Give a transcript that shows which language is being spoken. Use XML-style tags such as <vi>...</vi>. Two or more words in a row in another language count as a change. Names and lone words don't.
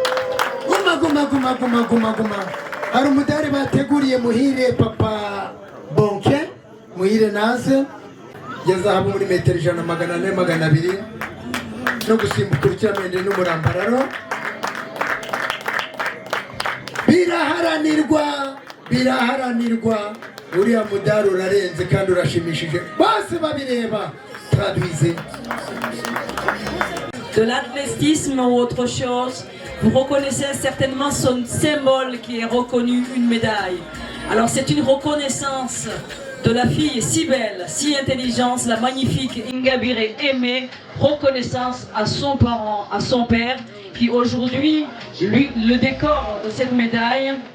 <rw>guma hari umudari bateguriye muhire papa Bonke muhire naze yazahabu muri metero 100 400 200 no gusimbuka urukiramende n'umurambararo biraharanirwa uriya mudari urarenze kandi urashimishije bose babireba traduise</rw> <fr>de l'athlétisme ou autre chose, vous reconnaissez certainement son symbole qui est reconnu, une médaille. Alors c'est une reconnaissance de la fille si belle, si intelligente, la magnifique Ingabire Aimée, reconnaissance à son parent, à son père, qui aujourd'hui lui le décore de cette médaille.</fr>